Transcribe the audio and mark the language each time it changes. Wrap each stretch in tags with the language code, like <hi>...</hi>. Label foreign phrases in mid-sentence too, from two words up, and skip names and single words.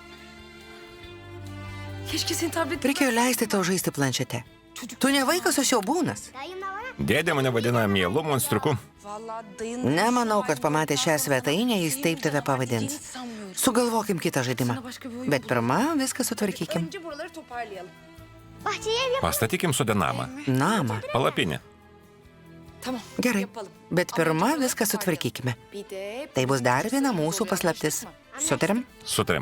<tr>Keşke senin tabletin...</tr> <lt>Reikėjo leisti tau žaisti planšetę. Tu ne vaikas, o siaubūnas. Dėdė mane vadina mielu monstriuku. Nemanau, kad pamatę šią svetainę, jis taip tave pavadins. Sugalvokim kitą žaidimą. Bet pirmą viską sutvarkykim.</lt> <tr>Önce buraları toparlayalım.</tr> <lt>Pastatykim sode namą. Namą. Palapinę.</lt> <tr>Tamam.</tr> <lt>Gerai. Bet pirmą viską sutvarkykime.</lt> <tr>Bir de...</tr> <lt>Tai bus dar viena mūsų paslaptis. Sutarėm? Sutarėm.</lt>